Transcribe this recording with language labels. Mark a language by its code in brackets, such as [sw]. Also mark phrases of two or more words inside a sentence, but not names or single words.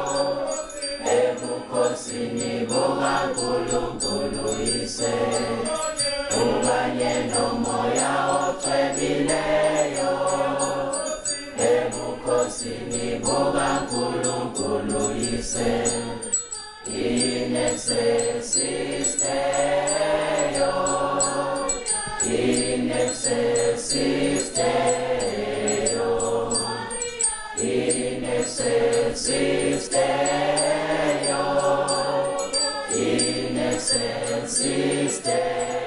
[zu] ebukhosini bukaNkulunkulu Yise, unganye nomoya oqhelileyo, ebukhosini bukaNkulunkulu Yise. [la] In excelsis Deo, in excelsis Deo, in excelsis Deo, in excelsis Deo.